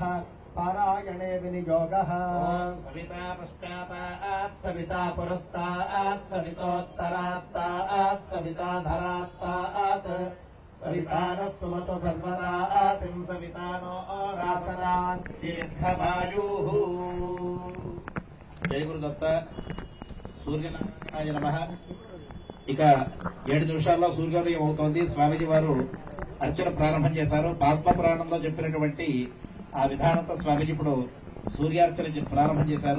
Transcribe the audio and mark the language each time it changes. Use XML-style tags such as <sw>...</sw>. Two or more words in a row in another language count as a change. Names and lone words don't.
<sa>पारायणे विनियोगः सविता पश्चातात् सविता पुरस्तात् सवितोत्तरात्तात् सविता धरात्तात् सवितानः सुमतो सर्वदा आतिम् सवितानो रासनात् दीर्घमायुः జయ గురుదత్త సూర్యనారాయణ నమః.</sa> <te>ఇక 7 నిమిషాల్లో సూర్యోదయం అవుతోంది. స్వామీజీ వారు అర్చన ప్రారంభం చేశారు. పద్మ పురాణంలో చెప్పినటువంటి ఆ విధానంతో స్వామీజీ ఇప్పుడు సూర్యార్చన ప్రారంభం చేశారు.</te>